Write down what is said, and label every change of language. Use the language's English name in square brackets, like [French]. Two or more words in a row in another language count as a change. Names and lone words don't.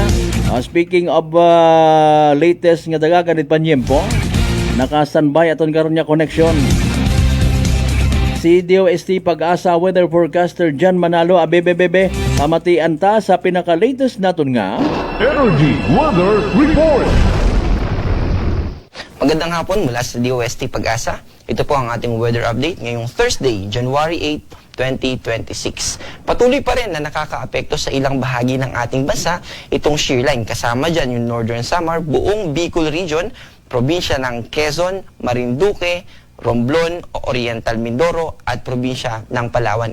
[Aklanon] Speaking of latest nga dagagan it panyempo, naka-standby aton karon nga connection. Si DOST Pag-asa weather forecaster John Manalo, abebebebe, pamatian ta sa pinaka-latest naton nga Energy Weather Report. [Filipino] Magandang hapon mula sa DOST Pag-asa. Ito po ang ating [English] weather update [Filipino] ngayong Thursday, January 8, 2026. Patuloy pa rin na nakakaapekto sa ilang bahagi ng ating bansa itong [English] shear line. [Filipino] Kasama dyan yung Northern Samar, buong Bicol Region, probinsya ng Quezon, Marinduque, Romblon, Oriental Mindoro at probinsya ng Palawan.